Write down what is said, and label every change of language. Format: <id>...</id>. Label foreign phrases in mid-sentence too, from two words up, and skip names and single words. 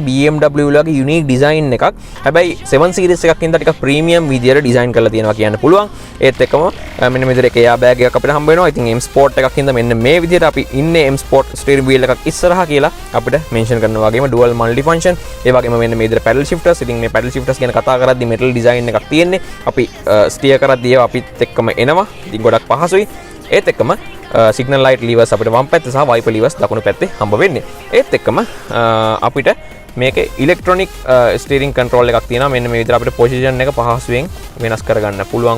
<si>BMW වලගේ</si> <en>unique design</en> <si>එකක්. හැබැයි 7 සීරීස් එකක් ඉඳලා ටිකක් ප්‍රීමියම් විදියට ඩිසයින් කරලා තියෙනවා කියන්න පුළුවන්. ඒත් එක්කම මෙන්න මේ විදිහට එයා බෑග් එකක් අපිට හම්බ වෙනවා. ඉතින් M Sport එකක් ඉඳලා මෙන්න මේ විදිහට අපි ඉන්නේ M Sport</si> <en>steering wheel</en> <si>එකක් ඉස්සරහා කියලා අපිට මෙන්ෂන් කරනවා. වගේම</si> <en>dual multi function.</en> <si>ඒ වගේම මෙන්න මේ විදිහට</si> <en>paddle shifters.</en> <si>ඉතින් මේ</si> <en>paddle shifters</en> <si>ගැන කතා කරද්දී</si> <en>metal design</en> <si>එකක් තියෙන්නේ. අපි ස්ටියර් කරද්දී ඒවා අපිත් එක්කම එනවා. ඉතින් ගොඩක් පහසුයි. ඒත් එක්කම</si> <en>signal light levers</en> <si>අපිට වම් පැත්තේ සහ</si> <en>wiper levers</en> <si>දකුණු පැත්තේ හම්බ වෙන්නේ. ඒත් එක්කම අපිට මේකේ</si> <en>electronic steering control</en> <si>එකක් තියෙනවා. මෙන්න මේ විදිහට අපිට පොසිෂන් එක පහසුවෙන් වෙනස් කරගන්න පුළුවන්.</si>